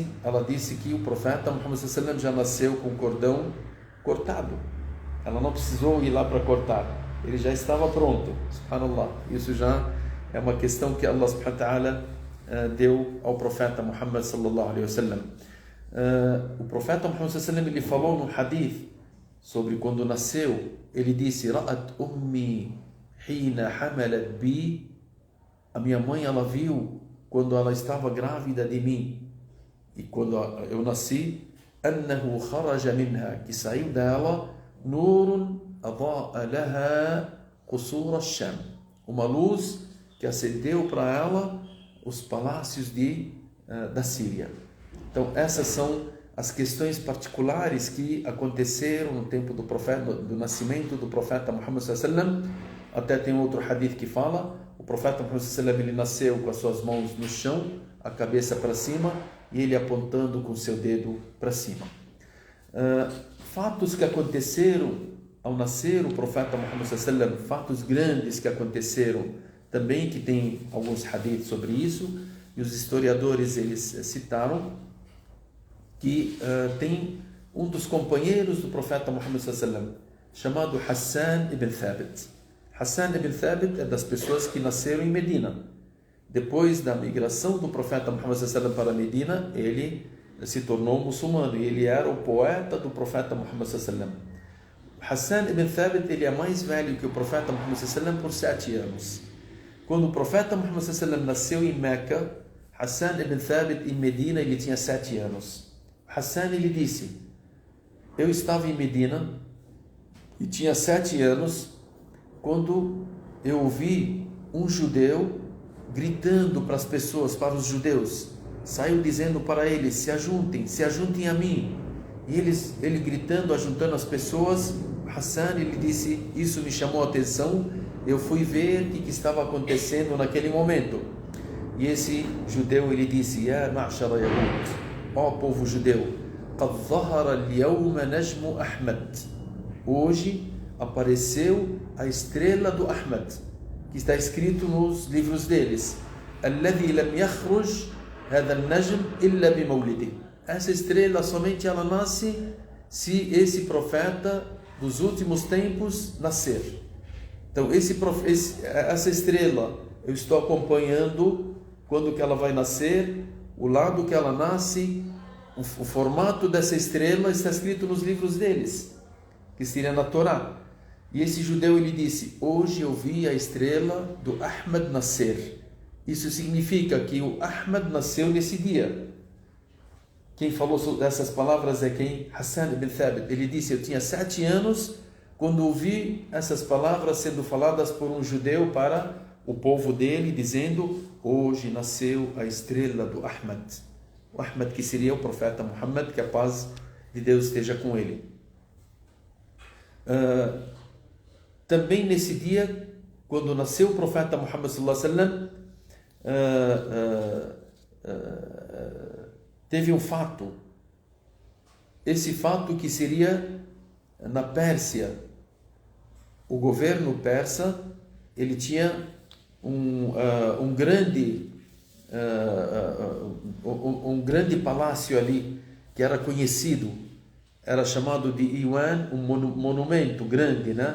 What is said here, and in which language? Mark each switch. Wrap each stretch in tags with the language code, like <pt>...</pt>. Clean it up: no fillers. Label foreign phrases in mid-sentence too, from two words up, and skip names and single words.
<pt>Ela disse que o profeta Muhammad</pt> <ar>صلى الله عليه وسلم</ar> <pt>já nasceu com o cordão cortado. Ela não precisou ir lá para cortar. Ele já estava pronto. Subhanallah. Isso já é uma questão que Allah</pt> <ar>سبحانه وتعالى</ar> <pt>deu ao profeta Muhammad</pt> <ar>صلى الله عليه وسلم.</ar> <pt>O profeta Muhammad</pt> <ar>صلى الله عليه وسلم,</ar> <pt>ele falou no hadith sobre quando nasceu. Ele disse:</pt> <ar>رأت أمي حين حملت بي.</ar> <pt>A minha mãe, ela viu quando ela estava grávida de mim, e quando eu nasci,</pt> <ar>أنه خرج منها,</ar> <pt>que saiu dela,</pt> <ar>نور أضاءت لها قصور الشام,</ar> <pt>uma luz que acendeu para ela os palácios da Síria. Então essas são as questões particulares que aconteceram no tempo do profeta, do nascimento do profeta Muhammad</pt> <ar>صلى الله عليه وسلم.</ar> <pt>Até tem outro hadith que fala: o profeta Muhammad</pt> <ar>صلى الله عليه وسلم,</ar> <pt>ele nasceu com as suas mãos no chão, a cabeça para cima, e ele apontando com seu dedo para cima. Fatos que aconteceram ao nascer o profeta Muhammad</pt> <ar>صلى الله عليه وسلم,</ar> <pt>fatos grandes que aconteceram também, que tem alguns hadiths sobre isso, e os historiadores eles citaram que tem um dos companheiros do profeta Muhammad</pt> <ar>صلى الله عليه وسلم,</ar> <pt>chamado Hassan ibn Thabit. Hassan ibn Thabit é das pessoas que nasceram em Medina. Depois da migração do profeta Muhammad</pt> <ar>صلى الله عليه وسلم</ar> <pt>para Medina, ele se tornou muçulmano e ele era o poeta do profeta Muhammad sallallahu alaihi wasallam. Hassan ibn Thabit, ele é mais velho que o profeta Muhammad</pt> <ar>صلى الله عليه وسلم</ar> <pt>por 7 anos. Quando o profeta Muhammad</pt> <ar>صلى الله عليه وسلم</ar> <pt>nasceu em Meca, Hassan ibn Thabit em Medina, ele tinha 7 anos. Hassan, ele disse: eu estava em Medina e tinha 7 anos quando eu ouvi um judeu gritando para as pessoas, para os judeus, saiu dizendo para eles: se ajuntem a mim. E ele gritando, ajuntando as pessoas. Hassan, ele disse: isso me chamou a atenção, eu fui ver o que estava acontecendo naquele momento. E esse judeu, ele disse:</pt> <ar>يا معشر يهود,</ar> <pt>ó povo judeu,</pt> <ar>قد ظهر اليوم نجم أحمد,</ar> <pt>hoje apareceu a estrela do Ahmad, que está escrito nos livros deles:</pt> <ar>الذي لم يخرج هذا النجم إلا بمولده.</ar> <pt>Essa estrela somente ela nasce se esse profeta dos últimos tempos nascer. Então essa estrela eu estou acompanhando quando que ela vai nascer, o lado que ela nasce, o formato dessa estrela está escrito nos livros deles, que seria na Torá. E esse judeu, ele disse: hoje eu vi a estrela do Ahmad nascer. Isso significa que o Ahmad nasceu nesse dia. Quem falou dessas palavras é quem? Hassan ibn Thabit. Ele disse: eu tinha 7 anos quando ouvi essas palavras sendo faladas por um judeu para o povo dele, dizendo: hoje nasceu a estrela do Ahmad. O Ahmad, que seria o profeta Muhammad, que a paz de Deus esteja com ele. Também nesse dia, quando nasceu o profeta Muhammad</pt> <ar>صلى الله عليه وسلم,</ar> <pt>teve um fato. Esse fato que seria na Pérsia. O governo persa, ele tinha um grande palácio ali, que era conhecido, era chamado de Iwan, um monumento grande, né?</pt>